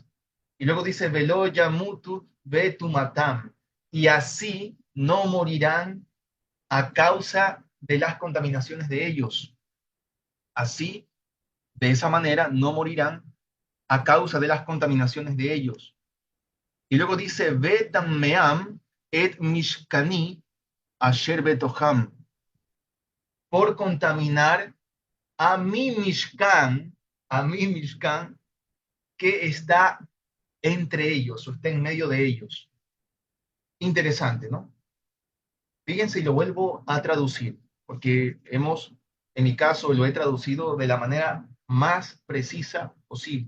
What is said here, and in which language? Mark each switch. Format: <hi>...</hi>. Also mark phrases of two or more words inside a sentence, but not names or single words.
<es>Y luego dice,</es> <he>ולא ימתו בטמאתם.</he> <es>Y así no morirán a causa de las contaminaciones de ellos. Así, de esa manera, no morirán a causa de las contaminaciones de ellos. Y luego dice,</es> <he>בטמאם את משכני אשר בתוכם,</he> <es>por contaminar a mi Mishkan, que está entre ellos, o está en medio de ellos. Interesante, ¿no? Fíjense, y lo vuelvo a traducir, porque en mi caso, lo he traducido de la manera más precisa posible.</es>